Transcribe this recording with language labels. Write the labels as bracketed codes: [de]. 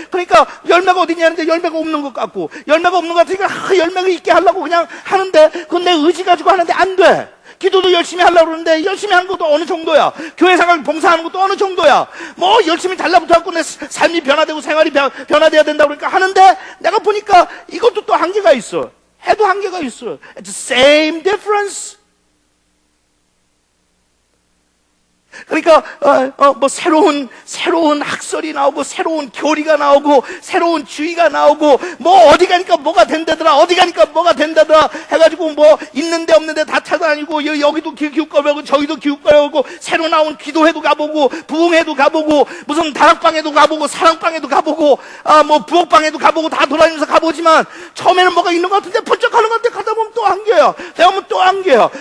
[ko] 그러니까 열매가 어디냐 하는데 열매가 없는 것 같고 열매가 없는 것 같으니까 열매가 있게 하려고 그냥 하는데 그건 내 의지 가지고 하는데 안 돼. 기도도 열심히 하려고 그러는데 열심히 하는 것도 어느 정도야. 교회 생활 봉사하는 것도 어느 정도야. 뭐 열심히 달라붙어갖고 내 삶이 변화되고 생활이 변화돼야 된다고 그러니까 하는데 내가 보니까 이것도 또 한계가 있어. 해도 한계가 있어. [en] It's the same difference. [ko] 그러니까 뭐 새로운 학설이 나오고 새로운 교리가 나오고 새로운 주의가 나오고 뭐 어디 가니까 뭐가 된다더라 어디 가니까 뭐가 된다더라 해가지고 뭐 있는데 없는데 다 찾아다니고 여기도 기웃거리고 저기도 기웃거리고 새로 나온 기도회도 가보고 부흥회도 가보고 무슨 다락방에도 가보고 사랑방에도 가보고 뭐 부엌방에도 가보고 다 돌아다니면서 가보지만 처음에는 뭐가 있는 것 같은데 번쩍하는 것 같은데 가다 보면 또 한계야. 내가 보면 또 한계야.